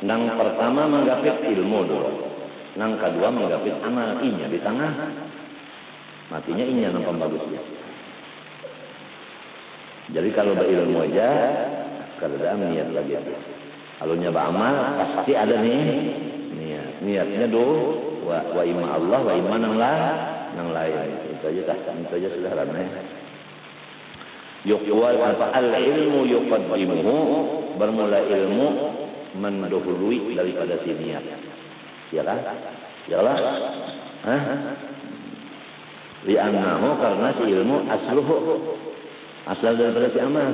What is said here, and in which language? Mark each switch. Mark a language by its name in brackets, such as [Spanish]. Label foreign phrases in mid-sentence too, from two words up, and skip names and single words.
[Banjar] Nang pertama menggapit ilmu dulu. Nang kedua menggapit amal inya di tengah. Matinya inya nang pembagusnya. Jadi kalau berilmu aja kada niat lagi. Kalau nyoba amal pasti ada nih niat. Niatnya [Arabic] وإما الله وإما [Banjar] nang lain. Itu aja sudah ramai. [Arabic] يقول العلم يقدمه, [Banjar] bermula ilmu mendahului daripada si niat. Ya kan? Yalah. Li'annahu, karena si ilmu asluhu, asal daripada si amal.